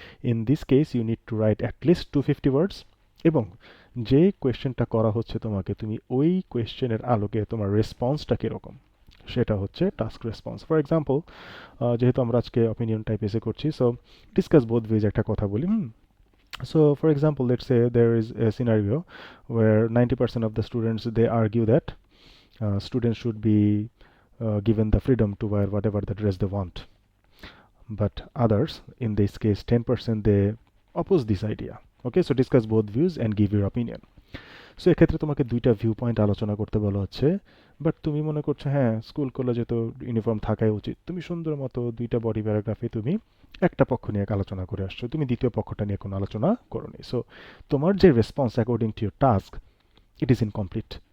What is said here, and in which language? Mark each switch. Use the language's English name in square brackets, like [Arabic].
[English] in this case you need to write at least 250 words, [Bangla] এবং যে কোয়েশ্চেনটা করা হচ্ছে তোমাকে, তুমি ওই কোয়েশ্চেনের আলোকে তোমার রেসপন্সটা কীরকম, সেটা হচ্ছে টাস্ক রেসপন্স। ফর এক্সাম্পল, যেহেতু আমরা আজকে অপিনিয়ন টাইপ এসে করছি, সো ডিসকাস বোথ ওয়েজ একটা কথা বলি। [English] So for example, let's say there is a scenario where 90% of the students, they argue that students should be given the freedom to wear whatever the dress they want, but others, in this case 10%, they oppose this idea. Okay, so discuss both views and give your opinion. [Bangla] So এক্ষেত্রে তোমাকে দুইটা view point আলোচনা করতে বলা হচ্ছে, but তুমি মনে করছো হ্যাঁ স্কুল কলেজে তো ইউনিফর্ম থাকাই উচিত, তুমি সুন্দর মতো দুইটা বডি প্যারাগ্রাফে তুমি একটা পক্ষ নিয়ে আলোচনা করে আসছো, তুমি দ্বিতীয় পক্ষটা নিয়ে কোনো আলোচনা করোনি। সো তোমার যে [English] Response according to your task, it is incomplete.